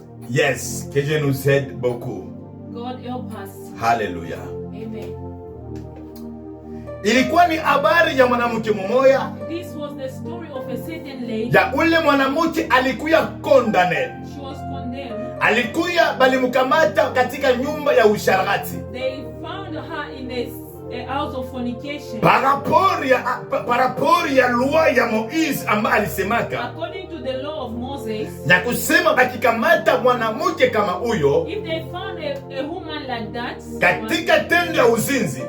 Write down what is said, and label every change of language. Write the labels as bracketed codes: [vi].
[fr] Yes, que Dieu nous aide beaucoup. [en] God help us. Hallelujah. Amen. [sw] Ilikuwa ni habari ya mwanamke mmoja. [en] This was the story of a certain lady. [sw] Ya ule mwanamke alikuwa condemned. [en] She was condemned. [sw] Alikuwa balimkamata katika nyumba ya usharati. [en] They found her in a house of fornication. [fr] Par rapport [sw] ya loi ya Moise ambaye alisemaka, [en] according to the law of Moses, [sw] na kusema bakikamata mwanamke kama huyo, [en] if they found a woman like that [sw] katika tendo ya uzinzi,